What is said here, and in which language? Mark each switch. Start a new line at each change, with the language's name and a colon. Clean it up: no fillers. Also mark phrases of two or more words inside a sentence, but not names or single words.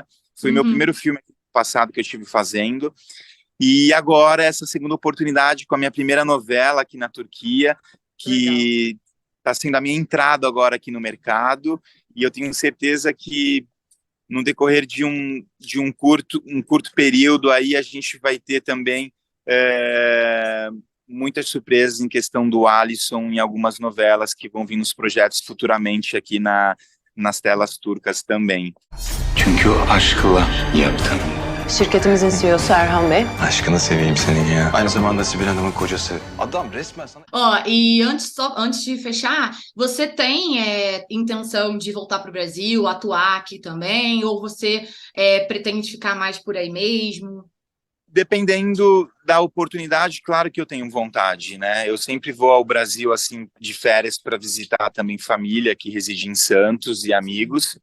Portuguese: Foi meu primeiro filme passado que eu estive fazendo. E agora essa segunda oportunidade com a minha primeira novela aqui na Turquia, que está sendo a minha entrada agora aqui no mercado, e eu tenho certeza que no decorrer de um curto período aí a gente vai ter também muitas surpresas em questão do Alisson em algumas novelas que vão vir nos projetos futuramente aqui nas telas turcas também.
Turkish: Çünkü aşkla yaptım. Şirketimizin CEO'su Erhan Bey. Aşkını seveyim senin ya. Aynı zamanda Sibel Hanım'ın kocası. Adam resmen sana...
Portuguese: E antes de fechar, você tem intenção de voltar para o Brasil, atuar aqui também, ou você pretende ficar mais por aí mesmo? Dependendo da oportunidade, claro que eu tenho vontade, né? Eu sempre vou ao Brasil, assim, de férias para visitar também família que reside em Santos e amigos.